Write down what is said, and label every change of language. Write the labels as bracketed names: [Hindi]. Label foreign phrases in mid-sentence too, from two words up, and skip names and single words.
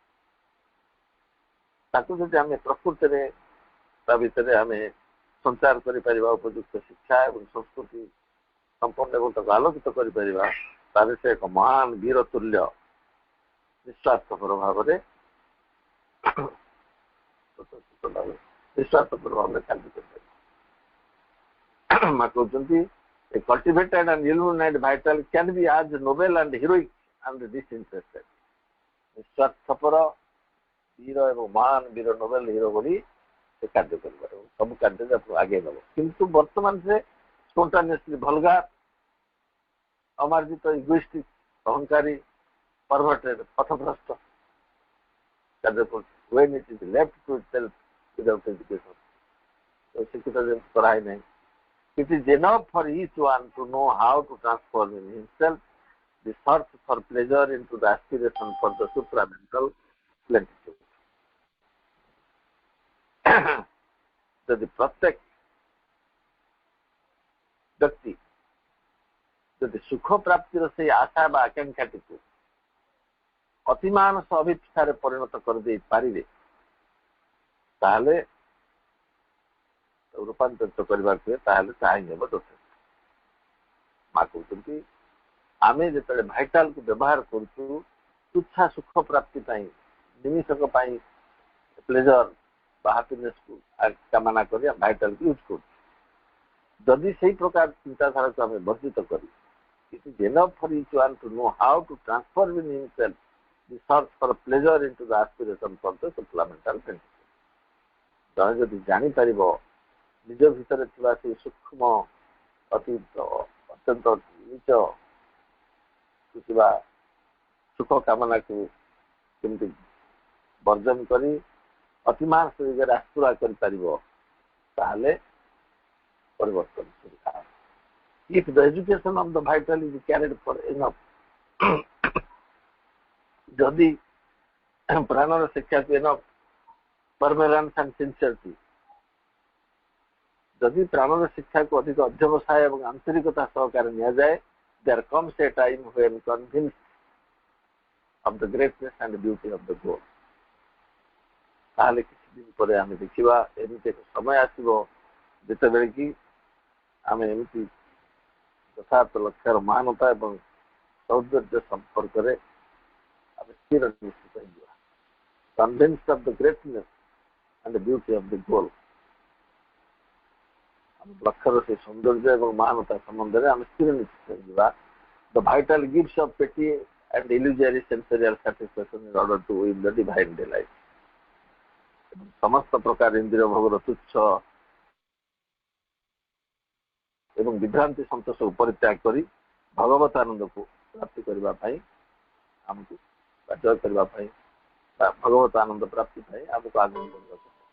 [Odia] ତାକୁ ଯଦି ଆମେ ପ୍ରକୃତରେ ତା ଭିତରେ ଆମେ ସଞ୍ଚାର କରିପାରିବା ଉପଯୁକ୍ତ ଶିକ୍ଷା ଏବଂ ସଂସ୍କୃତି ସମ୍ପନ୍ନ ଏବଂ ତାକୁ ଆଲୋକିତ କରିପାରିବା, ତାହେଲେ ସେ ଏକ ମହାନ ବୀର ତୁଲ୍ୟ ନିଃସ୍ୱାର୍ଥପର ଭାବରେ କାର୍ଯ୍ୟ କରିପାରିବା। ମା କହୁଛନ୍ତି [English] a cultivated and illuminated vital can be as noble and heroic and disinterested। [Odia] ନିଃସ୍ୱାର୍ଥପର ବୀର ଏବଂ ମହାନ ବୀର [English] noble hero [Odia] ଭଳି ସେ କାର୍ଯ୍ୟ କରିପାରିବ, ସବୁ କାର୍ଯ୍ୟରେ ଆପଣଙ୍କୁ ଆଗେଇ ନେବ। କିନ୍ତୁ ବର୍ତ୍ତମାନ ସେ [English] spontaneously vulgar, [Odia] ଅମାର୍ଜିତ, ଇଗୋଇଷ୍ଟିକ, ଅହଙ୍କାରୀ, ପରଭର୍ଟେଡ, ପଥଭ୍ରଷ୍ଟ କାର୍ଯ୍ୟ କରୁଛି। [English] when it is left to itself without education, [Odia] ଶିକ୍ଷିତ ଯେମିତି କରାଇ ନାହିଁ। [English] It is enough for each one to know how to transform in himself the search for pleasure into the aspiration for the supramental plenitude। [Odia] ଯଦି ପ୍ରତ୍ୟେକ ବ୍ୟକ୍ତି ଯଦି ସୁଖ ପ୍ରାପ୍ତିର ସେଇ ଆଶା ବା ଆକାଂକ୍ଷାଟିକୁ ଅତିମାନସ ଅଭିପ୍ସାରେ ପରିଣତ କରିଦେଇ ପାରିବେ, ତାହେଲେ ରୂପାନ୍ତରିତ କରିବାକୁ ହୁଏ, ତାହେଲେ ତାହା ହିଁ ହେବ ଯଥେଷ୍ଟ। ମା କହୁଛନ୍ତି ଆମେ ଯେତେବେଳେ ଭାଇଟାଲକୁ ବ୍ୟବହାର କରୁଛୁ ତୁଚ୍ଛା ସୁଖ ପ୍ରାପ୍ତି ପାଇଁ, ନିମିଷକ ପାଇଁ ପ୍ଲେଜର ବା ହାପିନେସକୁ କାମନା କରି ଭାଇଟାଲକୁ ୟୁଜ୍ କରୁଛୁ। ଯଦି ସେଇ ପ୍ରକାର ଚିନ୍ତାଧାରାକୁ ଆମେ ବର୍ଜିତ କରି [English] it is enough for each one to know how to transform in himself the search for pleasure into the aspiration for the supplemental benefit। [Odia] ଜଣେ ଯଦି ଜାଣିପାରିବ ନିଜ ଭିତରେ ଥିବା ସେଇ ସୂକ୍ଷ୍ମ ଅତ୍ୟନ୍ତ ନିଚ ଥିବା ସୁଖ କାମନାକୁ କେମିତି ବର୍ଜନ କରି ଅତିମାନସ ଦିଗରେ ଆସ୍ତୁରା କରିପାରିବ, ତାହେଲେ ପରିବର୍ତ୍ତନ ସୁବିଧା। [English] If the education of the vital is carried for enough, [Odia] ଯଦି ପ୍ରାଣର ଶିକ୍ଷାକୁ [English] enough perseverance and sincerity, [Odia] ଯଦି ପ୍ରାଣର ଶିକ୍ଷାକୁ ଅଧିକ ଅଧ୍ୟବସାୟ ଏବଂ ଆନ୍ତରିକତା ସହକାରେ ନିଆଯାଏ, [English] there comes a time when convinced of the greatness and beauty of the goal, [Odia] ତାହେଲେ କିଛି ଦିନ ପରେ ଆମେ ଦେଖିବା ଏମିତି ଏକ ସମୟ ଆସିବ ଯେତେବେଳେ କି ଆମେ ଏମିତି ଯଥାର୍ଥ ଲକ୍ଷ୍ୟର ମହାନତା ଏବଂ ସୌନ୍ଦର୍ଯ୍ୟ ସମ୍ପର୍କରେ ଆମେ ସ୍ଥିର ନିଶ୍ଚିତ ହେଇଯିବା। [English] Convinced of the greatness and the beauty of the goal, [Odia] ଆମ ଲକ୍ଷ୍ୟର ସେ ସୌନ୍ଦର୍ଯ୍ୟ ଏବଂ ମହାନତା ସମ୍ବନ୍ଧରେ ଆମେ ସ୍ଥିର ନିଶ୍ଚିତ ହେଇଯିବା। [English] The vital gives of petty and illusory sensorial satisfaction in order to win the divine delight। [Odia] ସମସ୍ତ ପ୍ରକାର ଇନ୍ଦ୍ରିୟ ଭୋଗର ତୁଚ୍ଛ ଏବଂ ବିଭ୍ରାନ୍ତି ସନ୍ତୋଷକୁ ପରିତ୍ୟାଗ କରି ଭଗବତ ଆନନ୍ଦକୁ ପ୍ରାପ୍ତି କରିବା ପାଇଁ ଆମକୁ ଜୟ କରିବା ପାଇଁ ବା ଭଗବତ ଆନନ୍ଦ ପ୍ରାପ୍ତି ପାଇଁ ଆମକୁ ଆଗକୁ କରିବାକୁ